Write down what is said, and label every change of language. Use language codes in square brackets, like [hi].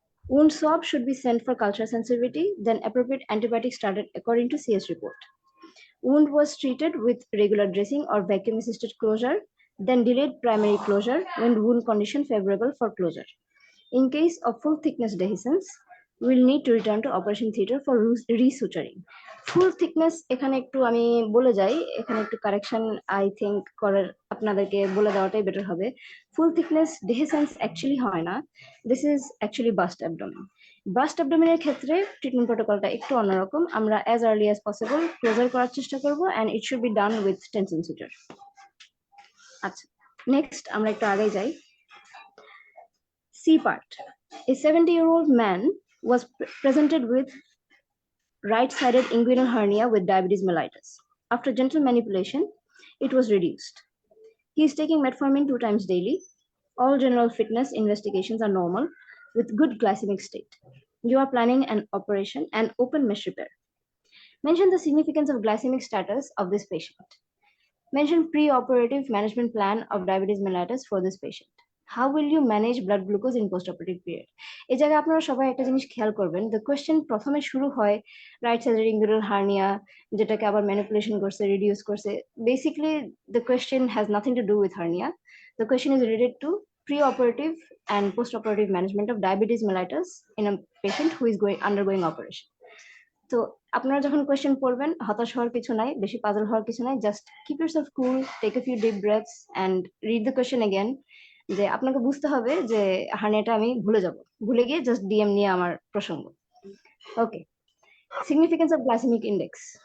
[en] Wound swab should be sent for culture sensitivity, then appropriate antibiotics started according to CS report. Wound was treated with regular dressing or vacuum assisted closure, then delayed primary closure when wound condition favorable for closure. In case of full thickness dehiscence, we will need to return to operation theater for resuturing. [bn] Full thickness এখানে একটু আমি বলে যাই, এখানে একটু correction I think করার আপনাদেরকে বলে দেওয়াটাই বেটার হবে। ফুল থিকনেস ডেহিসেন্স অ্যাকচুয়ালি হয় না, [en] This is actually burst abdomen. [bn] Bast অ্যাবডোমেনের ক্ষেত্রে ট্রিটমেন্ট প্রোটোকলটা একটু অন্যরকম, আমরা as early as possible closure করার চেষ্টা করব [en] And it should be done with tension suture. [bn] আচ্ছা, নেক্সট আমরা একটু আগে যাই। C part. [en] A 70-year-old man was presented with right-sided inguinal hernia with diabetes mellitus. After gentle manipulation, it was reduced. He is taking metformin 2 times daily. All general fitness investigations are normal with good glycemic state. You are planning an operation and open mesh repair. Mention the significance of glycemic status of this patient. Mention pre-operative management plan of diabetes mellitus for this patient. How will you manage blood glucose in post-operative period? [bn] এই জায়গায় আপনারা সবাই একটা জিনিস খেয়াল করবেন, [en] the question [bn] প্রথমে শুরু হয় রাইট সাইডের ইনগুইনাল হার্নিয়া, যেটাকে আবার ম্যানিপুলেশন করছে, রিডিউস করছে। [en] Basically the question has nothing to do with hernia. The question is related to pre-operative and post-operative management of diabetes mellitus in a patient who is undergoing operation. [bn] তো আপনারা যখন question পড়বেন, হতাশ হওয়ার কিছু নাই, বেশি পাজল হওয়ার কিছু নাই, [en] Just keep yourself cool, take a few deep breaths and read the question again. [bn] যে আপনাকে বুঝতে হবে যে হার্নিয়াটা আমি ভুলে গিয়ে জাস্ট ডিএম নিয়ে আমার প্রসঙ্গ। [en] Okay, significance of glycaemic index.